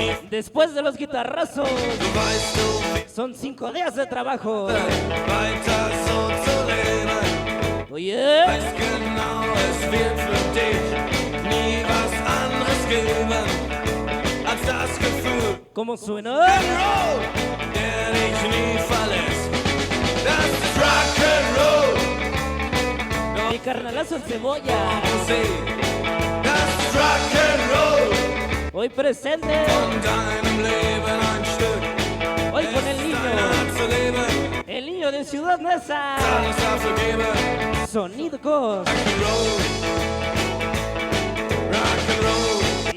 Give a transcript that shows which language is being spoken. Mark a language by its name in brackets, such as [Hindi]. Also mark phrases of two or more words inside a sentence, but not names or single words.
[Spanish] Después de los guitarrazos, [German] Du weißt, du [Spanish] son 5 días de trabajo. [German] weiter so zu leben. [Spanish] Oye, [German] Weiß genau, es wird für dich nie was anderes geben als das Gefühl. [Spanish] ¿cómo suena? [German] Rock'n'Roll, der dich nie verlässt. Das ist Rock'n'Roll. [Spanish] Mi carnalazo el cebolla, [German] See, das ist Rock'n'Roll. [Spanish] hoy presente, [German] Von deinem Leben ein Stück. [Spanish] hoy con el [German] Deine [Spanish] niño, [German] Art zu leben, [Spanish] el niño de Ciudad Neza. [German] alles dafür geben. [Spanish] Sonido Cos. [German] Rock'n'Roll, Rock'n'Roll.